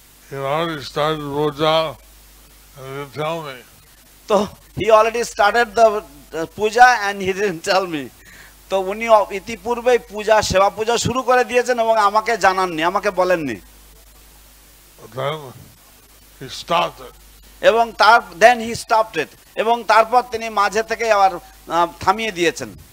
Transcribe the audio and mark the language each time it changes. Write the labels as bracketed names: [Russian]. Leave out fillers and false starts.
[English] He already started puja and he didn't tell me. So he already started the puja and he didn't tell me. [Bangla] তো উনি ইতিপূর্বে পূজা সেবা পূজা শুরু করে দিয়েছেন এবং আমাকে জানাননি, আমাকে বলেননি। [English] Then he stopped it. এবং then he stopped it. [Bangla] এবং তারপর তিনি মাঝে থেকে আবার থামিয়ে দিয়েছেন।